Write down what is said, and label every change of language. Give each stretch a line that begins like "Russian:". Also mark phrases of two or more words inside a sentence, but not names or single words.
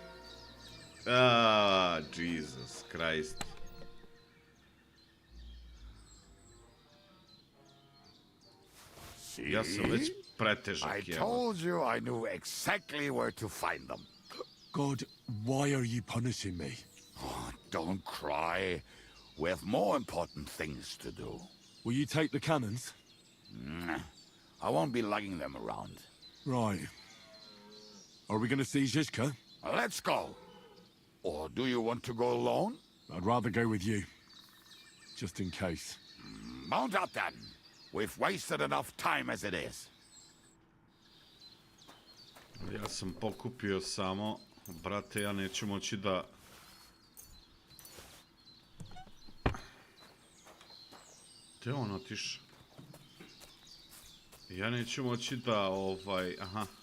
English: Jesus Christ.
Serbian: Ja sam već pretežak,
English: I told you I knew exactly where to find them. God, why are you punishing me? Oh, don't cry. We have more important things to do. Will you take the cannons? I won't be lugging them around. Right. Are we gonna see Zizka? Let's go. Or do you want to go alone? I'd rather go with you. Just in case. Mount up then. We've wasted enough time as it is.
Serbian: Ja sam pokupio samo, brate, ja neću moći da... Gdje on otišao? Ja neću moći da, aha.